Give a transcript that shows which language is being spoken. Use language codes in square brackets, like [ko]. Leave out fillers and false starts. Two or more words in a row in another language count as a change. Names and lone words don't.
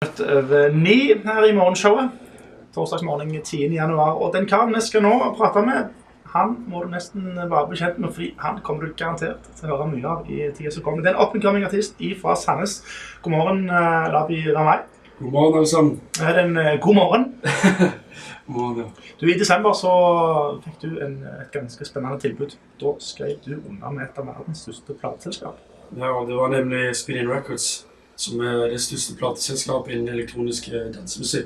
[no] Over 9 her i morgenshowet. Torsdagsmorgen 10. januar. Og den karen jeg skal nå prate med, han må du nesten bare bli kjent med, fordi han kommer du garantert til å høre mye av i tiden som kommer. Det er en [en] up-and-coming artist [no] fra Sandnes. God morgen, Labi Ramay. God morgen, alle sammen. Det er en god morgen. God morgen, ja. Du, I desember så fikk du et ganske spennende tilbud. Da skrev du under med et av verdens største plateselskap. Ja, det var nemlig Spinnin' Records, som er det største plateselskapet innen elektronisk dansemusikk.